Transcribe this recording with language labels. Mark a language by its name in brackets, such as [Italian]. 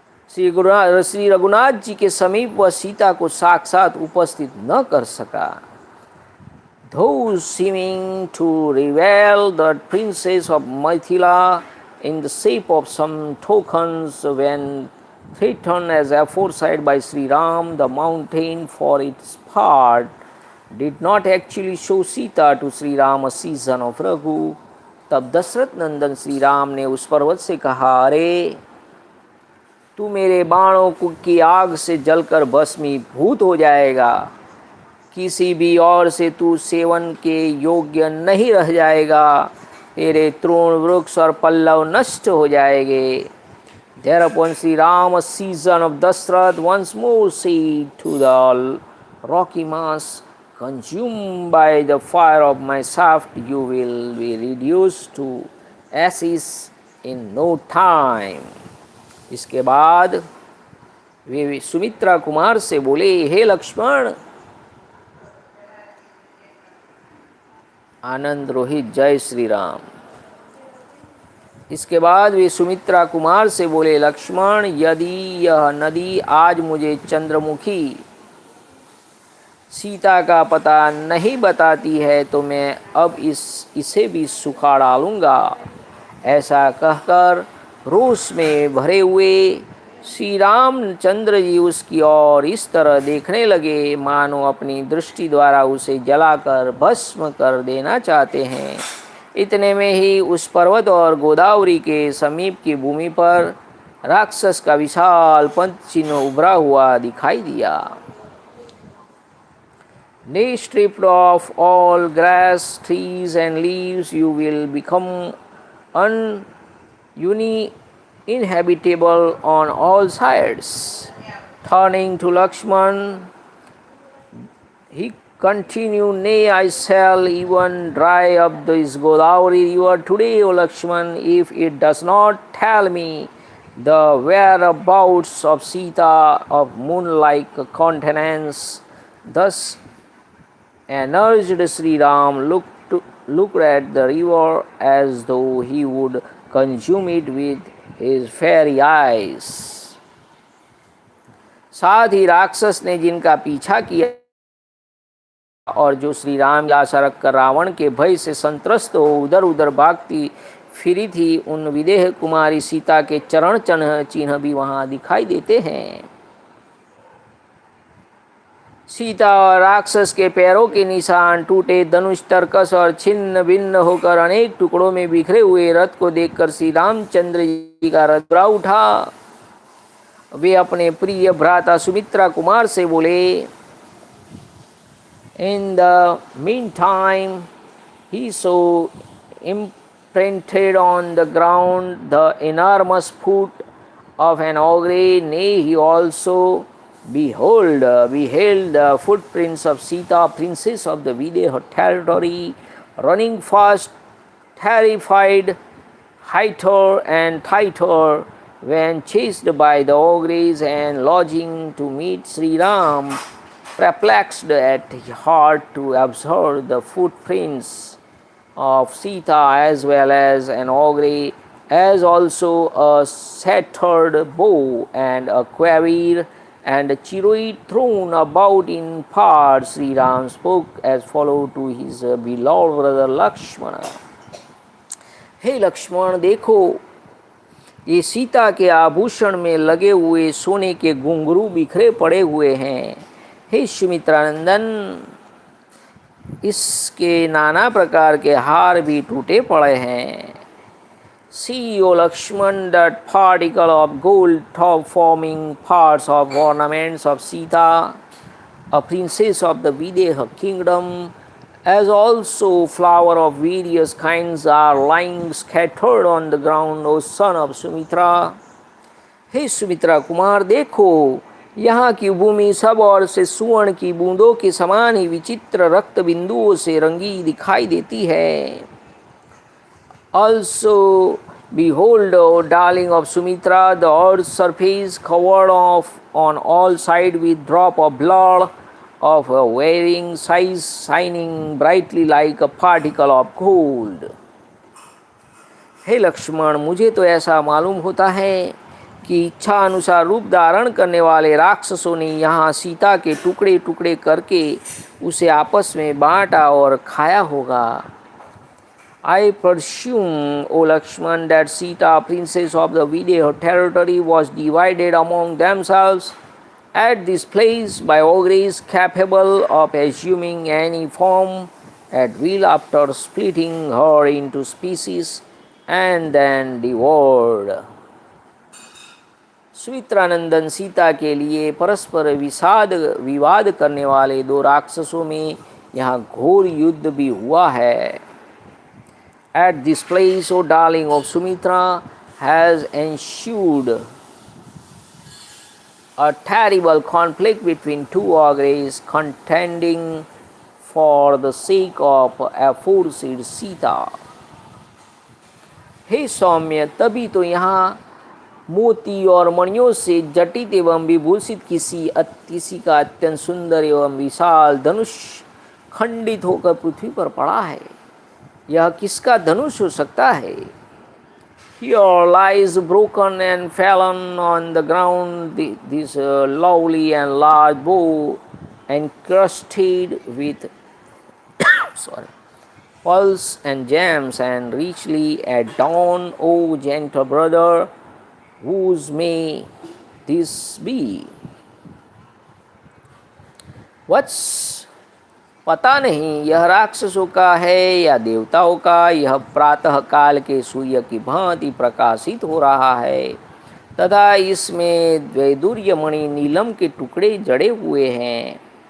[Hindi] श्री रघुनाथ जी के समीप वह सीता को साक्षात उपस्थित न कर सका। [English] Though seeming to reveal the princess of Mithila in the shape of some tokens when threatened as aforesaid by Shri Ram, the mountain for its part did not actually show Sita to Shri Rama, son of Raghu. [Hindi] तब दशरथ नंदन श्री राम ने उस पर्वत से कहा, अरे तू मेरे बाणों की आग से जलकर भस्मीभूत हो जाएगा, किसी भी और से तू सेवन के योग्य नहीं रह जाएगा, तेरे तृण वृक्ष और पल्लव नष्ट हो जाएंगे। [English] Thereupon Shri Rama, son of Dashrath, once more said to the rocky mass, consumed by the fire of my shaft, you will be reduced to ashes in no time. [Hindi] इसके बाद वे सुमित्रा कुमार से बोले, हे लक्ष्मण, आनंद रोहित, जय श्री राम। इसके बाद वे सुमित्रा कुमार से बोले, लक्ष्मण, यदि यह नदी आज मुझे चंद्रमुखी सीता का पता नहीं बताती है तो मैं अब इसे भी सुखा डालूंगा। ऐसा कहकर रोष में भरे हुए श्री रामचंद्र जी उसकी ओर इस तरह देखने लगे मानो अपनी दृष्टि द्वारा उसे जलाकर भस्म कर देना चाहते हैं। इतने में ही उस पर्वत और गोदावरी के समीप की भूमि पर राक्षस का विशाल पंथ चिन्ह उभरा हुआ दिखाई दिया। [English] Nay, stripped of all grass, trees and leaves, you will become uninhabitable on all sides. Turning to Lakshman, he continued, nay, I shall even dry up this Godavari river today, O Lakshman, if it does not tell me the whereabouts of Sita of moon-like countenance. Thus enraged Sri Ram looked at the river as though he would consume it with his fairy eyes. [Hindi] साथ ही राक्षस ने जिनका पीछा किया और जो श्री राम की आशा रखकर रावण के भय से संत्रस्त हो उधर उधर भागती फिरी थी, उन विदेह कुमारी सीता के चरण चिन्ह भी वहाँ दिखाई देते हैं। सीता और राक्षस के पैरों के निशान, टूटे धनुष, तरकस और छिन्न भिन्न होकर अनेक टुकड़ों में बिखरे हुए रथ को देखकर श्री रामचंद्र जी का हृदय द्रव उठा। वे अपने प्रिय भ्राता सुमित्रा कुमार से बोले, [English] In the meantime, he saw imprinted on the ground the enormous foot of an ogre. Nay, he also beheld the footprints of Sita, princess of the Videha territory, running fast, terrified, hither and thither, when chased by the ogres, and lodging to meet Sri Ram, perplexed at heart to observe the footprints of Sita as well as an ogre, as also a shattered bow and a quiver and a chariot thrown about in parts. Sri Ram spoke as follows to his beloved brother Lakshmana. [Hindi] हे लक्ष्मण, देखो, ये सीता के आभूषण में लगे हुए सोने के घुंघरू बिखरे पड़े हुए हैं। हे सुमित्रानंदन, इसके नाना प्रकार के हार भी टूटे पड़े हैं। [English] See, O Lakshman, that particle of gold top forming parts of ornaments of Sita, a princess of the Videha kingdom, as also flower of various kinds are lying scattered on the ground, O son of Sumitra. [Hindi] हे सुमित्रा कुमार, देखो यहाँ की भूमि सब ओर से सुवर्ण की बूंदों के समान ही विचित्र रक्त बिंदुओं से रंगी दिखाई देती है. [English] Also, behold, O darling of Sumitra, the earth's surface covered off on all sides with drop of blood of a varying size, shining brightly like a particle of gold. [Hindi] हे लक्ष्मण, मुझे तो ऐसा मालूम होता है कि इच्छा अनुसार रूप धारण करने वाले राक्षसों ने यहाँ सीता के टुकड़े टुकड़े करके उसे आपस में बांटा और खाया होगा. [English] I presume, O Lakshman, that Sita, princess of the Videha territory, was divided among themselves at this place by ogres capable of assuming any form at will after splitting her into species and then devoured. [Hindi] Sumitranandan Sita के लिए परस्पर विवाद करने वाले दो राक्षसों में यहाँ घोर युद्ध भी हुआ है. [English] At this place, O darling of Sumitra, has ensued a terrible conflict between two ogres contending for the sake of aforesaid Sita. [Hindi] हे सौम्य, तभी तो यहाँ मोती और मणियों से जटित एवं विभूषित किसी का अत्यंत सुंदर एवं विशाल धनुष खंडित होकर पृथ्वी पर पड़ा है. यह किसका धनुष हो सकता है? [English] Here lies broken and fallen on the ground this lovely and large bow encrusted with pearls and gems and richly adorned, O gentle brother, whose may this be? What's [Hindi] पता नहीं यह राक्षसों का है या देवताओं का. यह प्रातः काल के सूर्य की भांति प्रकाशित हो रहा है तथा इसमें वैदुर्य मणि नीलम के टुकड़े जड़े हुए हैं.